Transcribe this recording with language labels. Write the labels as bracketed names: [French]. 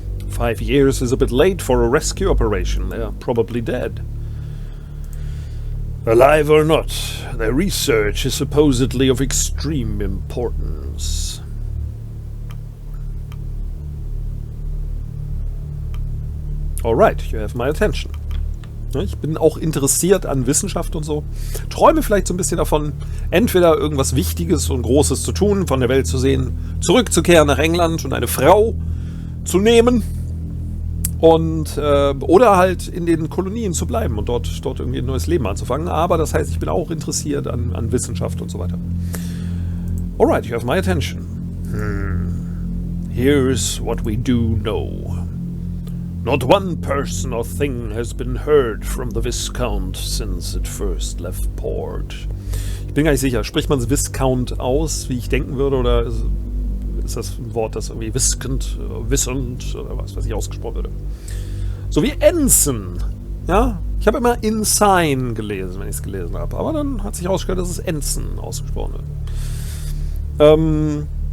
[English] "5 years is a bit late for a rescue operation. They're probably dead. Alive or not, their research is supposedly of extreme importance." Alright, you have my attention. [German] Ich bin auch interessiert an Wissenschaft und so. Träume vielleicht so ein bisschen davon, entweder irgendwas Wichtiges und Großes zu tun, von der Welt zu sehen, zurückzukehren nach England und eine Frau zu nehmen und oder halt in den Kolonien zu bleiben und dort irgendwie ein neues Leben anzufangen. Aber das heißt, ich bin auch interessiert an Wissenschaft und so weiter. [English] Alright, you have my attention. Here's what we do know. Not one person or thing has been heard from the Viscount since it first left port. [German] Ich bin gar nicht sicher, spricht man Viscount aus, wie ich denken würde, oder ist das ein Wort, das irgendwie wissend oder was weiß ich ausgesprochen würde? So wie Ensign. Ja, ich habe immer Ensign gelesen, wenn ich es gelesen habe, aber dann hat sich herausgestellt, dass es Ensign ausgesprochen wird.